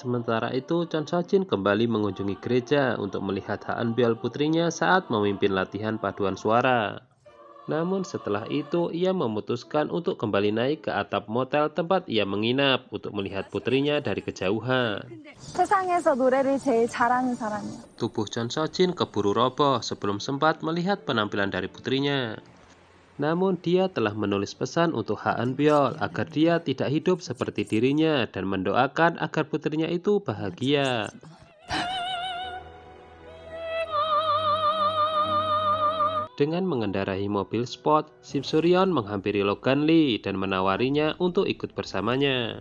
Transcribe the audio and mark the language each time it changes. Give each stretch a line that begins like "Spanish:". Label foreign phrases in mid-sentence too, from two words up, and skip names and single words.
Indonesian: Sementara itu, Chon Seo-jin kembali mengunjungi gereja untuk melihat Ha Eun-byeol putrinya saat memimpin latihan paduan suara. Namun setelah itu, ia memutuskan untuk kembali naik ke atap motel tempat ia menginap untuk melihat putrinya dari kejauhan.
Korean: 세상에서 노래를 제일 잘하는 사람이야.
Indonesian: Tubuh Chon Seo-jin keburu roboh sebelum sempat melihat penampilan dari putrinya. Namun dia telah menulis pesan untuk Ha Eun-byeol agar dia tidak hidup seperti dirinya dan mendoakan agar putrinya itu bahagia. Dengan mengendarai mobil sport, Sim Suryeon menghampiri Logan Lee dan menawarinya untuk ikut bersamanya.